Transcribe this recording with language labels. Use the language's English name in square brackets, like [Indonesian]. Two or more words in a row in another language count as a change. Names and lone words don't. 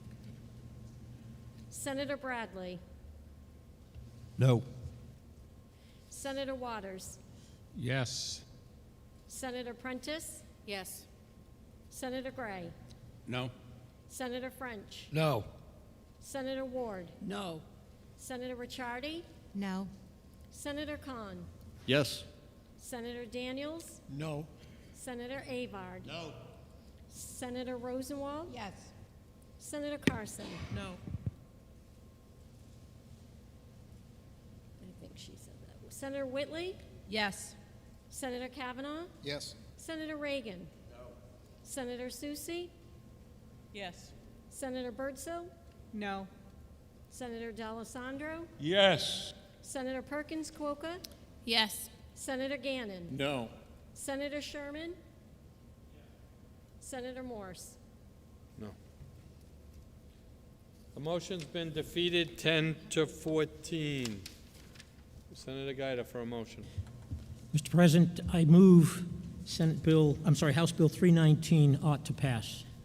[English] Senator Bradley. No. Senator Waters. Yes. Senator Prentiss. Yes. Senator Gray. No. Senator French. No. Senator Ward. No. Senator Ricciardi. No. Senator Khan. Yes. Senator Daniels. No. Senator Avard. No. Senator Rosenwald. Yes. Senator Carson. No. I think she said that. Senator Whitley. Yes. Senator Kavanaugh. Yes. Senator Reagan. No. Senator Soucy. Yes. Senator Birdsell. No. Senator D'Alessandro. Yes. Senator Perkins Quokka. Yes. Senator Gannon. No. Senator Sherman. Senator Morse. No. The motion's been defeated 10-14. Senator Gaida for a motion. Mr. President, I move House Bill 319 ought to pass.